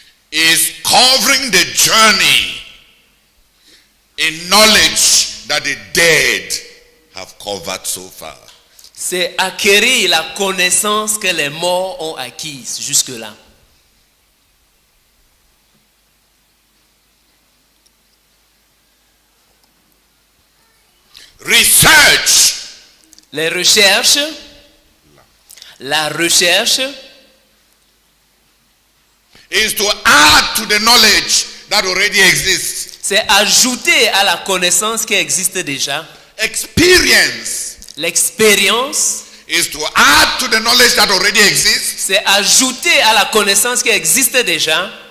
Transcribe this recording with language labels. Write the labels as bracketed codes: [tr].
[en] is covering the journey in knowledge that the dead have covered so far. [fr] C'est acquérir la connaissance que les morts ont acquise jusque-là. [en] Research. [fr] Les recherches. La recherche [en] is to add to the knowledge that already exists. [fr] C'est ajouter à la connaissance qui existe déjà. [en] Experience. [fr] L'expérience [en] is to add to the knowledge that already exists. [fr] C'est ajouter à la connaissance qui existe déjà.